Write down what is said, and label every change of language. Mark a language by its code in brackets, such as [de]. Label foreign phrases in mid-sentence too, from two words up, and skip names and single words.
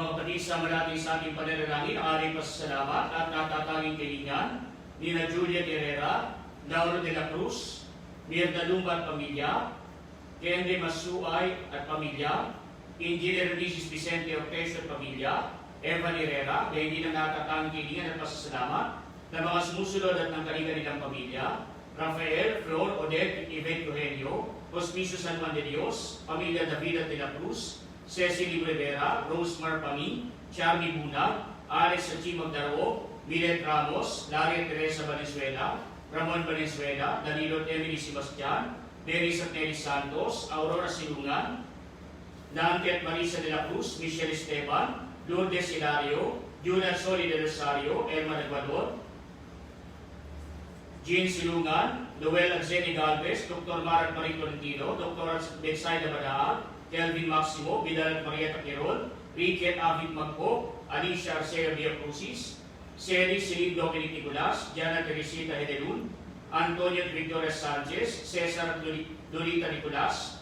[tl] isa malati sa ating pananalangin ang ating pasasalamat at natatanging kalingan ni na Juliet Herrera, Lauro de la Cruz, Mirna Lumba at pamilya, Kende Masuay at pamilya, Engineer Ulysses Vicente Ortesio at pamilya, Evan Herrera, na hindi na natatanging kalingan at pasasalamat na mga sumusunod at ng kanilang pamilya, Rafael, Flor, Odette, Yvette Eugenio, Hospicio San Juan de Dios, pamilya David de la Cruz, Cecily Rivera, Rosemar Pami, Charlie Bunag, Alex Achimog Daro, Milet Ramos, Laria Teresa Valenzuela, Ramon Valenzuela, Danilo Emily Sebastian, Deris at Nelly Santos, Aurora Silungan, Dante at Marisa de la Cruz, Michelle Esteban, Lourdes Hilario, Juna Soli de Rosario, Elma Ecuador, Jean Silungan, Noel Anzeni Galvez, Dr. Marat Marie Tolentino, Dr. Betsaida Badaag, Kelvin Maximo, Vidal at Marieta Quirol, Ricky at Avid Magpo, Alicia Arcea Villacrucis, Seri Celine Dominic Nicolas, Jana Teresita Hedelun, Antonio at Victoria Sanchez, Cesar at Lolita Nicolas,